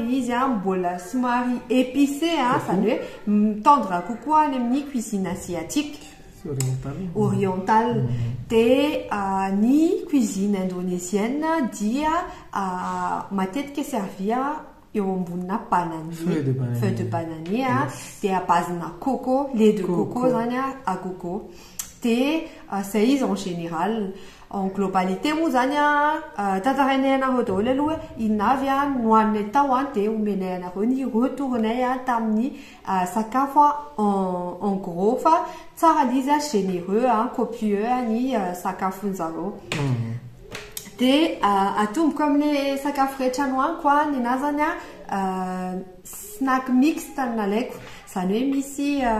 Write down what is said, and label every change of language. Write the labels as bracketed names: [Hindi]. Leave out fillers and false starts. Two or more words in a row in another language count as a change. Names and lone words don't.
[Malagasy] izy a mbola somary épicé zany hoe mitendre kokoa any amin'ny [French] cuisine asiatique orientale [Malagasy] dia ny [French] cuisine indonésienne [Malagasy] dia matetika servia eo ambonina [French] bananier feuille de bananier dia à base-na coco lait de coco zany à [Malagasy] coco dia zay izy [French] en général en globalité [Malagasy] moa zany tantarainay anareo daholo aloha hoe inavy nohaniny tao dia omenay anareo ny retournay tamin'ny sakafo [French] en gros [Malagasy] fa tsara lizy [French] généreux copieux [Malagasy] ny sakafon'zareo dia atomboka amin'ny sakafo rehetra nohaniko ninazy zany [French] snack mixte [Malagasy] nalaiko zany hoe misy